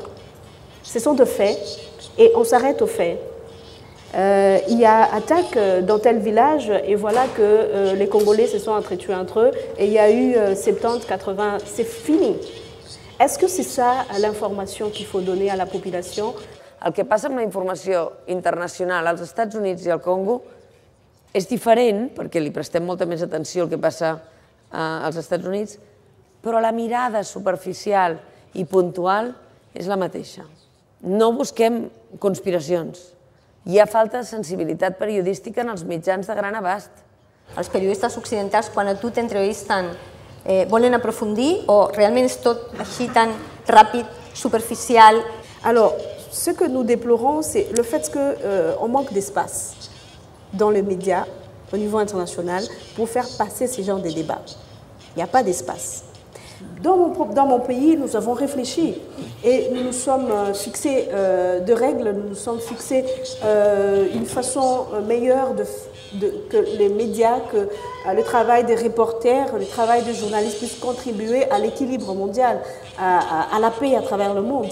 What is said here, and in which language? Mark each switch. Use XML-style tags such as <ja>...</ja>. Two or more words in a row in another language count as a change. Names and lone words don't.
<fr>Ce sont de faits et on s'arrête aux faits. Il y a attaque dans tel village et voilà que les Congolais se sont entretués entre eux et il y a eu 70, 80, c'est fini. Est-ce que c'est ça l'information qu'il faut donner à la population?</fr> <ca>El que passa amb la informació internacional als Estats Units i al Congo és diferent, perquè li prestem molta més atenció al que passa als Estats Units, però la mirada superficial i puntual és la mateixa. No busquem conspiracions. Hi ha falta de sensibilitat periodística en els mitjans de gran abast. Els periodistes occidentals, quan a tu t'entrevisten, volen aprofundir o realment és tot així tan ràpid, superficial?</ca> <fr>Alors, ce que nous déplorons, c'est le fait qu'on manque d'espace dans les médias au niveau international pour faire passer ce genre de débats. Il n'y a pas d'espace. Dans mon pays, nous avons réfléchi et nous nous sommes fixés de règles, nous nous sommes fixés une façon meilleure que les médias, que le travail des reporters, le travail des journalistes puisse contribuer à l'équilibre mondial, à la paix à travers le monde.</fr>